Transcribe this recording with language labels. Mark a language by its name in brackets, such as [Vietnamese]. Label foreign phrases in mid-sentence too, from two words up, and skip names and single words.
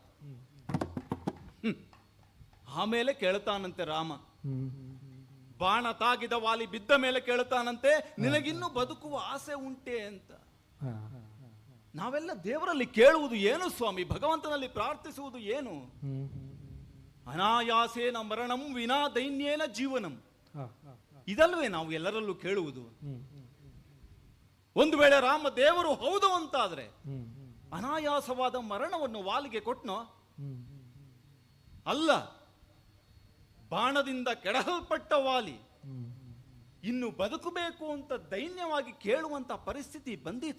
[Kannada] ಆಮೇಲೆ ಕೇಳ್ತಾನಂತೆ ರಾಮ, ಬಾಣ ತಾಗಿದ ವಾಲಿ ಬಿದ್ದ ಮೇಲೆ ಕೇಳ್ತಾನಂತೆ, ನಿನಗಿನ್ನೂ ಬದುಕುವ ಆಸೆ ಉಂಟೆ ಅಂತ. ನಾವೆಲ್ಲ ದೇವರಲ್ಲಿ ಕೇಳುವುದು ಏನು ಸ್ವಾಮಿ? ಭಗವಂತನಲ್ಲಿ ಪ್ರಾರ್ಥಿಸುವುದು ಏನು? [Sanskrit] ಅನಾಯಾಸೇನ ಮರಣಂ ವಿನಾ ದೈನ್ಯೇನ ಜೀವನಂ, [Kannada] ಇದಲ್ವೇ ನಾವು ಎಲ್ಲರಲ್ಲೂ ಕೇಳುವುದು. ಒಂದು ವೇಳೆ ರಾಮ ದೇವರು ಹೌದು ಅಂತಾದ್ರೆ ಅನಾಯಾಸವಾದ ಮರಣವನ್ನು ವಾಲಿಗೆ ಕೊಟ್ನೋ? ಅಲ್ಲ, ಬಾಣದಿಂದ ಕೆಡಹಲ್ಪಟ್ಟ ವಾಲಿ ಇನ್ನು ಬದುಕಬೇಕು ಅಂತ ದೈನ್ಯವಾಗಿ ಕೇಳುವಂತ ಪರಿಸ್ಥಿತಿ ಬಂದಿತು.